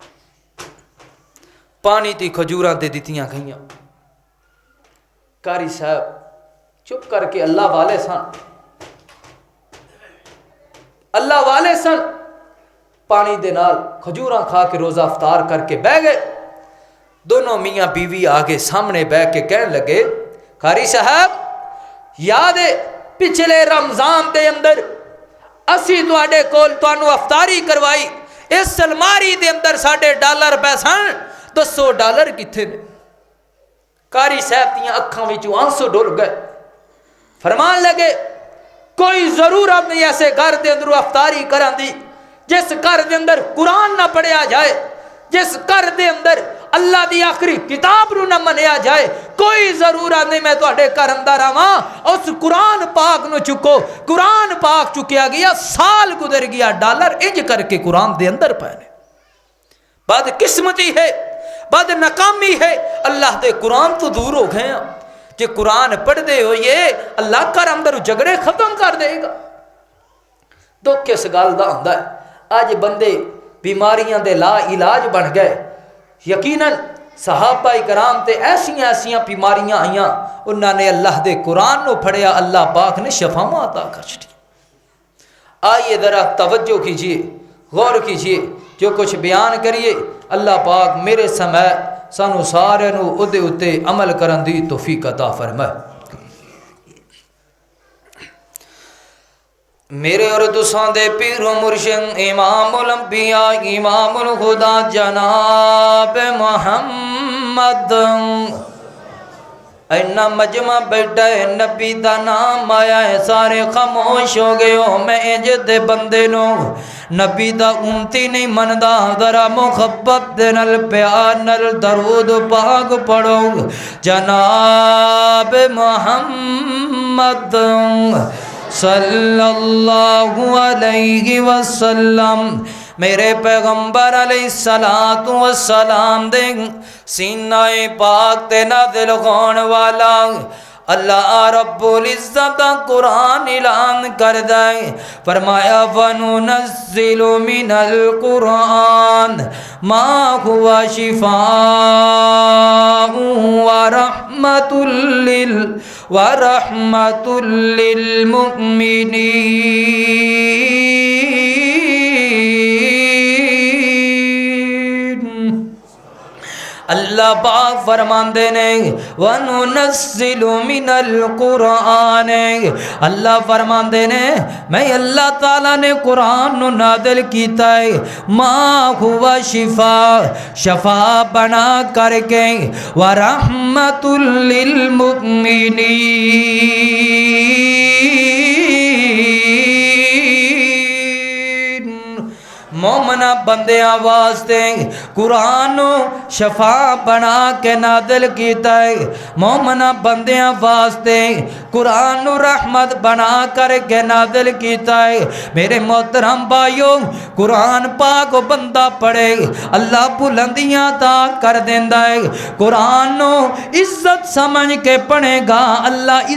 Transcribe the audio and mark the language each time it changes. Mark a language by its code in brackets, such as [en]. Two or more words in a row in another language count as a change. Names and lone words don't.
[pa] پانی تی کھجوراں تے دتیاں گئیاں. قاری صاحب چپ کر کے اللہ والے سن، اللہ والے سن، پانی دے نال کھجوراں کھا کے روزہ افطار کر کے بہ گئے. دونوں میاں بیوی آگے سامنے بیٹھ کے کہنے لگے قاری صاحب یاد ہے پچھلے رمضان دے اندر اسی تواڈے کول تانوں افطاری کروائی، اس الماری دے اندر ساڈے ڈالر پے سن، دسو ڈالر کتھے نے؟ قاری صاحب دیاں اکھاں وچوں آنسو ڈل گئے. فرمان لگے کوئی ضرورت نہیں ایسے گھر دے اندر افطاری کران دی جس گھر دے اندر قرآن نہ پڑھیا جائے، جس گھر دے اندر اللہ دی آخری کتاب نو نہ منیا جائے. کوئی ضرورت نہیں میں تواڈے گھر اندر آواں، اس قرآن پاک نو چکو. قرآن پاک چکیا گیا، سال گزر گیا، ڈالر انج کر کے قرآن دے اندر پے نے. بد قسمتی ہے، بد ناکامی ہے، اللہ دے قرآن تو دور ہو گئے ہیں. کہ قرآن پڑھ دے ہوئے اللہ گھر اندر جھگڑے ختم کر دے گا. دکھ اس گل دا ہوندا ہے اج بندے بیماریاں دے لا علاج بن گئے. یقیناً صحابہ کرام تے ایسیاں بیماریاں آئیاں، انہوں نے اللہ دے قرآن نو پڑھیا، اللہ پاک نے شفاواں عطا کر چھڑی. [ur] آئیے ذرا توجہ کیجئے، غور کیجئے، [pa] جو کچھ بیان کریے اللہ پاک میرے سمے سانو سارے نو اودے اتے عمل کرن دی توفیق عطا فرمائے. میرے اور تساں دے پیر و مرشد امام الانبیاء امام الخدا جناب محمد اینا مجمع بیٹھا ہے، نبی دا نام آیا ہے، سارے خاموش ہو گئے ہو. میں اجد بندے نو نبی دا امتی نہیں مندا، ذرا محبت دے نال پیار نال درود پاک پڑھو. جناب محمد [ar] صلی اللہ علیہ وسلم [pa] میرے پیغمبر [ar] علیہ السلام [pa] دے سینہ پاک تے نازل ہون والا [ar] اللہ رب العزت [pa] قرآن اعلان کر دے. [ar] فرمایا وَنُنَزِّلُ مِنَ الْقُرْآنِ مَا هُوَ شِفَاءٌ وَرَحْمَةٌ لِّلْمُؤْمِنِينَ. [pa] اللہ پاک فرماندے نے [ar] وَنُنَزِّلُ مِنَ الْقُرْآنِ [pa] اللہ فرماندے نے میں اللہ تعالیٰ نے قرآن نو نازل کیتا ہے [ar] ما ہوا شفا [pa] بنا کر کے [ar] وَرَحْمَةٌ لِّلْمُؤْمِنِينَ [pa] مومنہ بندیاں واسطے قرآن شفا بنا کے نازل کیتا ہے مومنہ بندیاں واسطے قرآن رحمت بنا کر کے نازل کیتا ہے میرے محترم بھائیوں قرآن پاک بندہ پڑھے اللہ بلندیاں عطا کر دیندا ہے قرآن عزت سمجھ کے پڑھے گا اللہ